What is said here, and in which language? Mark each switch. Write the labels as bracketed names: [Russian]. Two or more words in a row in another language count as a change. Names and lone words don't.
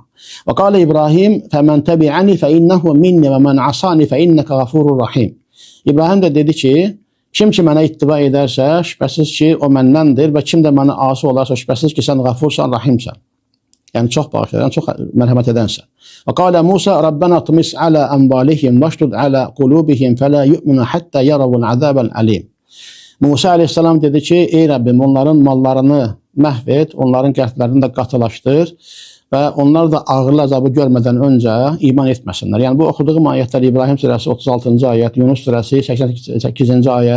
[Arabic] وقال إبراهيم فمن تبعني فإنه مني ومن عصاني فإنك غفور رحيم. [Azerbaijani] İbrahim də dedi ki, kim ki mənə ittiba edərsə, şübhəsiz ki, o məndəndir və kim də mənə asi olarsa, şübhəsiz ki, sən qafursan, rahimsən. Yəni çox bağışlayan, çox mərhəmət edənsən. [Arabic] وقال موسى ربنا اطمس على أموالهم واشدد على قلوبهم فلا يؤمنوا حتى يروا العذاب الأليم. [Azerbaijani] Musa əleyhissalam dedi ki, ey Rəbbim, onların mallarını məhv et, onların qəlblərini də qatılaşdır və onlar da ağırlı azabı görmədən öncə iman etməsinlər. Yəni bu oxuduğum ayətlər İbrahim surəsi 36-cı ayət, Yunus surəsi 88-ci ayət.